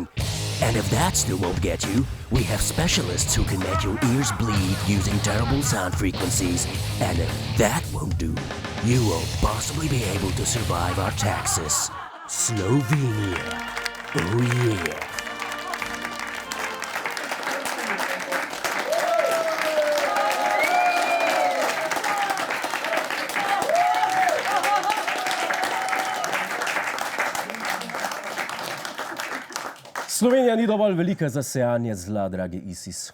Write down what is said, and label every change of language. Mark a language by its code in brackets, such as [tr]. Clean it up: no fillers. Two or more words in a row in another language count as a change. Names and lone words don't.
[en] And if that still won't get you, we have specialists who can make your ears bleed using terrible sound frequencies. And if that won't do, you won't possibly be able to survive our taxes. Slovenia. Oh yeah. [sl] Slovenija ni dovolj velika za sejanje zla, dragi ISIS.